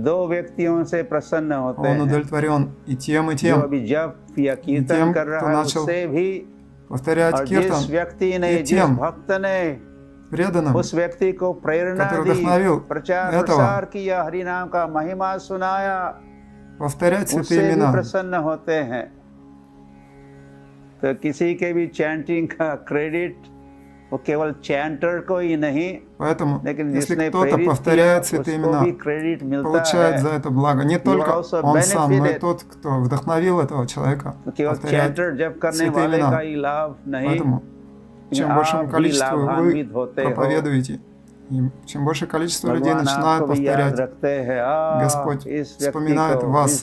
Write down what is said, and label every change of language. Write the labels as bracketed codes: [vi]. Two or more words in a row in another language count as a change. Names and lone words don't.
[ru] Он удовлетворен и тем, и тем, кто начал повторять киртан, и тем преданным, который вдохновил этого повторять святые имена. [hi] तो किसी के भी चैंटिंग का क्रेडिट वो केवल चैंटर को ही नहीं, [ru] लेकिन если кто-то повторяет святые имена, получает за это благо не только он сам, но и тот, кто вдохновил этого человека повторять святые имена. Поэтому чем большему количеству вы проповедуете, и чем большее количество людей начинают повторять, Господь вспоминает вас.